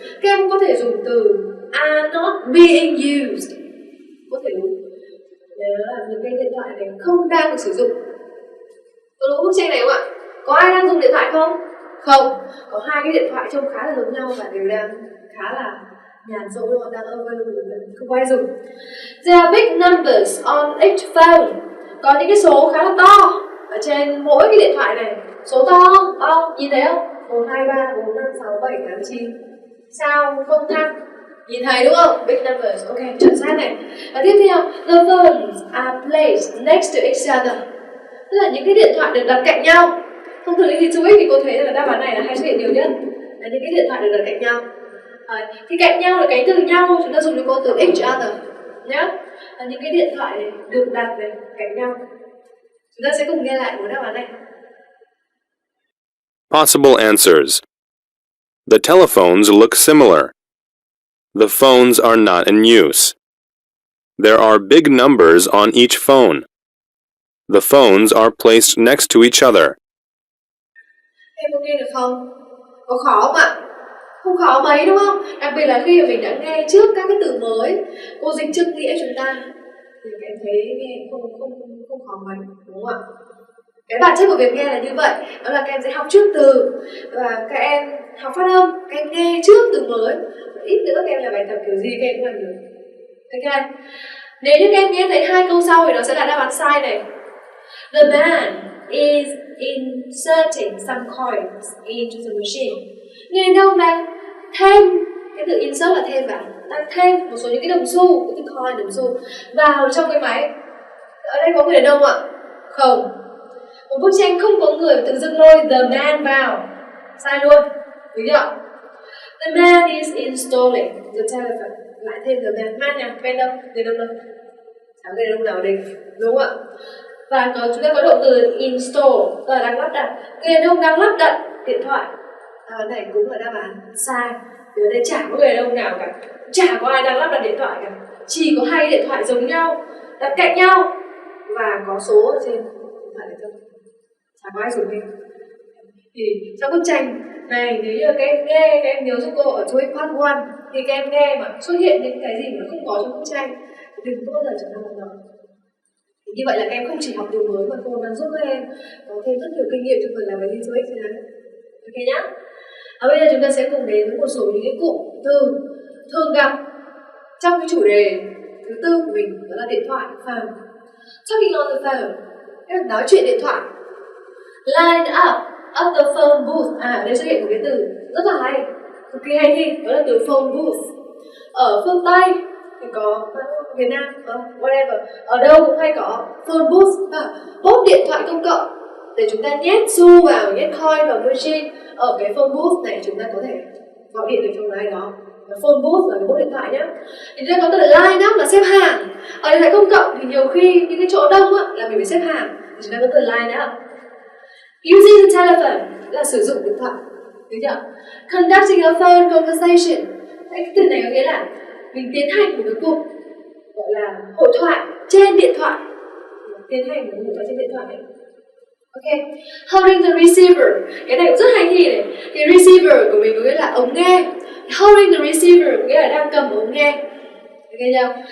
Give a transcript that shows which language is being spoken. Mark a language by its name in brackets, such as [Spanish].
[Vietnamese] Các em có thể dùng từ [English] are not being used. [Vietnamese] Có thể đúng. Đấy là những cái điện thoại này không đang được sử dụng. Có đúng bức tranh này không ạ? Có ai đang dùng điện thoại không? Không. Có 2 cái điện thoại trông khá là giống nhau và đều đang khá là nhàn rỗi, họ đang không ai dùng. [English] There are big numbers on each phone. [Vietnamese] Có những cái số khá là to ở trên mỗi cái điện thoại này. Số to không? To, nhìn thấy không? 1, 2, 3, 4, 5, 6, 7, 8, 9. Sao không thăng? Nhìn thấy đúng không? [English] Big numbers, [Vietnamese] ok, chuẩn xác này. Và tiếp theo, [English] the phones are placed next to each other. [Vietnamese] Tức là những cái điện thoại được đặt cạnh nhau. Thông thường khi chú ích thì cô thấy là đáp án này là hay xuất hiện nhiều nhất. Là những cái điện thoại được đặt cạnh nhau. Thì cạnh nhau là cái từ nhau, chúng ta dùng cái từ [English] each other [Vietnamese] nhé. Là những cái điện thoại này được đặt này cạnh nhau. Chúng ta sẽ cùng nghe lại một đáp án này. [English] Possible answers. The telephones look similar. The phones are not in use. There are big numbers on each phone. The phones are placed next to each other. [Vietnamese] Em có nghe được không? Có khó không ạ? Không khó mấy đúng không? Đặc biệt là khi mà mình đã nghe trước các cái từ mới, cô dịch trước nghĩa chúng ta thì em thấy nghe không khó mấy, đúng không ạ? Cái bản chất của việc nghe là như vậy, đó là các em sẽ học trước từ và các em học phát âm, các em nghe trước từ mới. Và ít nữa các em làm bài tập kiểu gì các em cũng làm được. Ok. Nếu như các em nghe thấy 2 câu sau thì nó sẽ là đáp án sai này. [English] The man is inserting some coins into the machine. [Vietnamese] Người đàn ông đang thêm, cái từ insert là thêm vào, đang thêm một số những cái đồng xu, cái từ coin đồng xu vào trong cái máy. Ở đây có người đàn ông ạ? Không. Một bức tranh không có người, tự dưng lôi [English] the man [Vietnamese] vào, sai luôn, đúng chưa? [English] The man is installing the telephone. [Vietnamese] Lại thêm [English] the man [Vietnamese] nha, quen đâu, người đàn ông đâu? Chẳng người đàn ông nào đây, đúng không ạ? Và chúng ta có động từ install, tức là đang lắp đặt. Người đàn ông đang lắp đặt điện thoại. Cái này cũng là đáp án sai. Vì ở đây chả có người đàn ông nào cả, chả có ai đang lắp đặt điện thoại cả. Chỉ có 2 điện thoại giống nhau, đặt cạnh nhau và có số ở trên điện thoại thôi. Chả có ai dùng hết. Thì trong bức tranh này, nếu như các em nghe, các em nhớ giúp cô ở TOEIC Part 1 thì các em nghe mà xuất hiện những cái gì mà không có trong bức tranh thì đừng có bao giờ trở thành một. Như vậy là các em không chỉ học điều mới mà cô đang giúp các em có thêm rất nhiều kinh nghiệm trong phần làm bài thi TOEIC này. Ok nhá. Bây giờ chúng ta sẽ cùng đến với một số những cái cụm từ thường gặp trong cái chủ đề thứ tư của mình, đó là điện thoại, phone. [English] Talking on the phone, [Vietnamese] nói chuyện điện thoại. [English] Line up at the phone booth. [Vietnamese] Ở đây xuất hiện một cái từ rất là hay, cực kỳ hay thi, đó là từ phone booth. Ở phương Tây thì có, Việt Nam, whatever, ở đâu cũng hay có phone booth, bốt điện thoại công cộng để chúng ta nhét xu vào, nhét coin vào machine. Ở cái phone booth này chúng ta có thể gọi điện được cho ai đó. Phone booth là cái bút điện thoại nhá. Thì chúng ta có từ line up là xếp hàng. Ở điện thoại công cộng thì nhiều khi những cái chỗ đông á là mình phải xếp hàng. Thì chúng ta có từ line up. [English] Using the telephone [Vietnamese] là sử dụng điện thoại. Được chưa? [English] Conducting a phone conversation. [Vietnamese] Cái từ này có nghĩa là mình tiến hành một cái cuộc gọi là hội thoại trên điện thoại. Tiến hành một hội thoại trên điện thoại. Ok. [English] Holding the receiver. [Vietnamese] Cái này cũng rất hay thi này. Cái receiver của mình có nghĩa là ống nghe. [English] Holding the receiver [Vietnamese] có nghĩa là đang cầm ống nghe. Ok chưa?